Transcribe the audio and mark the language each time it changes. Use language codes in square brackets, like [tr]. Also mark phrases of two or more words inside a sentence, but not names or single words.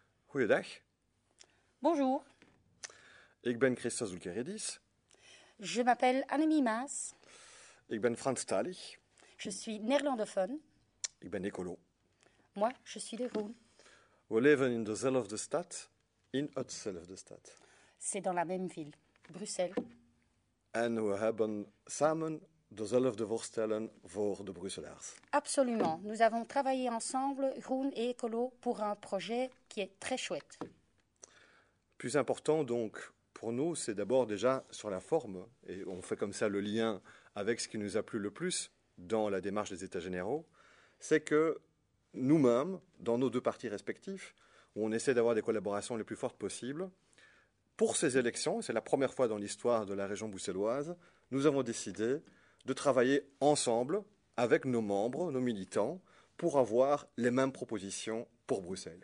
[nl] Goeiedag, [fr] Bonjour, [nl] ik ben Christos Zulkeridis, [fr] je m'appelle Annemie Maas, [nl] ik ben Franstalig, [fr] je suis néerlandophone. [nl] ik ben ecolo. [fr] Moi, je suis de Rouen. [nl] We leven in dezelfde stad, in hetzelfde stad. [fr] C'est dans la même ville, Bruxelles. [nl] En we hebben samen dezelfde voorstellen voor de Brusselaars. [fr] Absolument, nous avons travaillé ensemble, Rouen et Écolo, pour un projet qui est très chouette. Plus important donc pour nous, c'est d'abord déjà sur la forme, et on fait comme ça le lien avec ce qui nous a plu le plus dans la démarche des États généraux, c'est que nous-mêmes, dans nos deux partis respectifs, où on essaie d'avoir des collaborations les plus fortes possibles, pour ces élections, et c'est la première fois dans l'histoire de la région bruxelloise, nous avons décidé de travailler ensemble avec nos membres, nos militants, pour avoir les mêmes propositions pour Bruxelles.